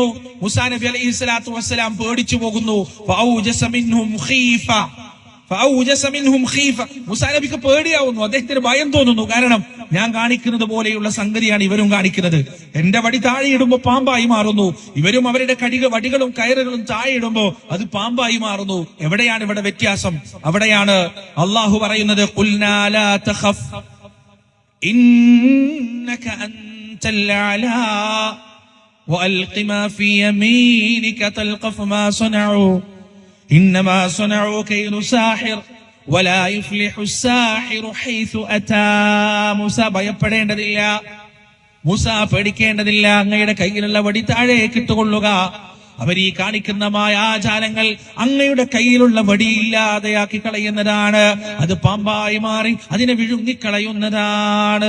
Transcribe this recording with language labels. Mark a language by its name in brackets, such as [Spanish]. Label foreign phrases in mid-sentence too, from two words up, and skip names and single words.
[Malayalam] മൂസാ നബി [Arabic] عليه الصلاة والسلام [Malayalam] പേടിച്ചു പോകുന്നു. മൂസാ നബിക്ക് പേടിയാവുന്നു, അദ്ദേഹത്തിന് ഭയം തോന്നുന്നു. കാരണം ഞാൻ കാണിക്കുന്നത് പോലെയുള്ള സംഗതിയാണ് ഇവരും കാണിക്കുന്നത്. എന്റെ വടി താഴെ ഇടുമ്പോ പാമ്പായി മാറുന്നു, ഇവരും അവരുടെ വടികളും കയറുകളും താഴെ ഇടുമ്പോ അത് പാമ്പായി മാറുന്നു. എവിടെയാണ് ഇവിടെ വ്യത്യാസം? അവിടെയാണ് അള്ളാഹു പറയുന്നത്, [Arabic] قلنا لا تخف إنك أنت الأعلى وألق ما في يمينك تلقف ما صنعوا إنما صنعوا كيد ساحر ولا يفلح الساحر حيث أتى. [Malayalam] മൂസ ഭയപ്പെടേണ്ടതില്ല, മൂസ പേടിക്കേണ്ടതില്ല. അങ്ങയുടെ കയ്യിലുള്ള വടി താഴേക്ക് ഇട്ടുകൊള്ളുക. അവരീ കാണിക്കുന്ന മായാജാലങ്ങൾ അങ്ങയുടെ കയ്യിലുള്ള വടിയില്ലാതെയാക്കി കളയുന്നതാണ്. അത് പാമ്പായി മാറി അതിനെ വിഴുങ്ങിക്കളയുന്നതാണ്.